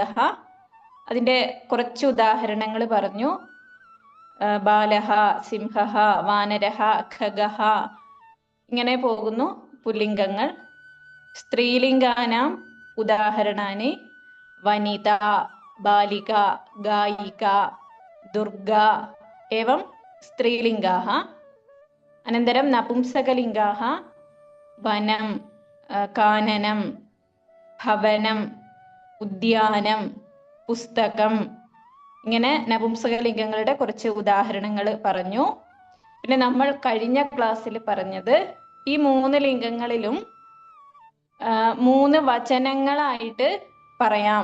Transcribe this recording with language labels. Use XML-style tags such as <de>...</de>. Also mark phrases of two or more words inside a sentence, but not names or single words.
<ml>അതിന്റെ കുറച്ച് ഉദാഹരണങ്ങൾ പറഞ്ഞു.</ml> <sa>ബാലഹ, സിംഹ, വാനരഹ, ഖഗഹ,</sa> <ml>ഇങ്ങനെ പോകുന്നു പുല്ലിംഗങ്ങൾ.</ml> <sa>സ്ത്രീലിംഗാനാം ഉദാഹരണാനി വനിത, ബാലിക, ഗായിക, दुर्गा एवं स्त्रीलिङ्गाः। अनन्तरं नपुंसकलिङ्गाः वनं, काननं, ഭവനം, ഉദ്യാനം, പുസ്തകം.</sa> <ml>ഇങ്ങനെ നപുംസകലിംഗങ്ങളുടെ കുറച്ച് ഉദാഹരണങ്ങൾ പറഞ്ഞു. പിന്നെ നമ്മൾ കഴിഞ്ഞ ക്ലാസ്സിൽ പറഞ്ഞത് ഈ 3 ലിംഗങ്ങളിലും 3 വചനങ്ങളായിട്ട് പറയാം.</ml>